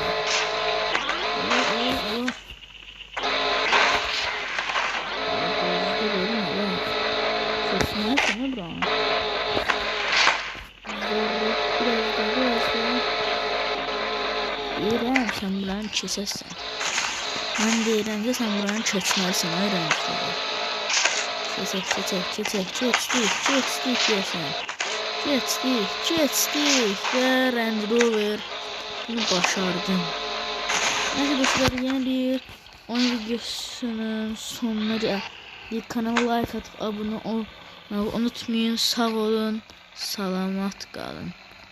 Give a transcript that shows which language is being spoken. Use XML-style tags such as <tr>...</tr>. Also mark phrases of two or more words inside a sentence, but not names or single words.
<az>Deyirəm, sən buranı keçəsən. Mən deyirəm ki, sən buranı keçməlisən, öyrənmişlər. Keçək deyəsən. Keçdik və Range Rover bunu başardım.</az> <tr>Neyse dostlar, yeni bir oyun videosunun sonuna geldik. Kanala like atıp abone olmayı unutmayın.</tr> <az>Sağ olun, salamat qalın.</az>